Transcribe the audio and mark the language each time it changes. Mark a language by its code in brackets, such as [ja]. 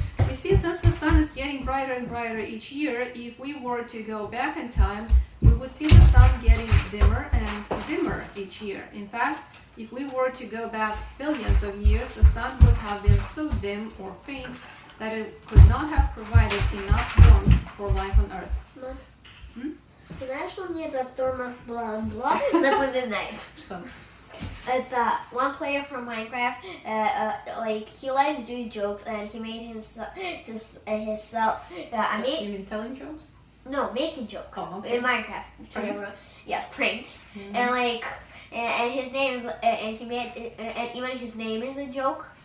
[en] You see, since the sun is getting brighter and brighter each year, if we were to go back in time, we would see the sun getting dimmer and dimmer each year. In fact, if we were to go back billions of years, the sun would have been so dim or faint that it could not have provided enough warmth for life on Earth. [ru] Знаешь, что мне это бла-бла напоминает? Что? [en] The one player from Minecraft, he likes doing jokes, and he made himself. You mean telling jokes? No, making jokes. Oh, okay. In Minecraft. Pranks? Yes, pranks. Mm-hmm. And his name is, and he made, and even his name is a joke.